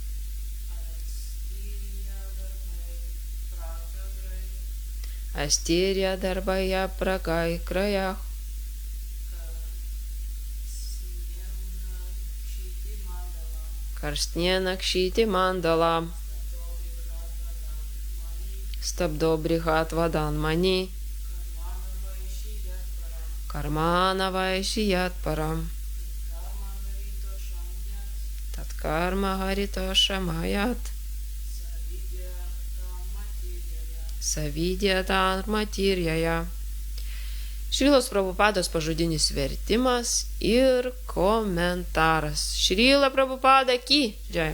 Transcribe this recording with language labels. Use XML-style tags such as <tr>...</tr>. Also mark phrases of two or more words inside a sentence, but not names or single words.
<sa>Astirya darbaya prakai krajah karstnena kšyti mandalam stabdo brihat vadan mani karmana vaishi yat param tat karma haritoshamayat savidyatan matirjaya.</sa> <lt>Šrilos Prabhupados pažodinis vertimas ir komentaras.</lt> <hi>Šrila Prabhupada ki džai.</hi>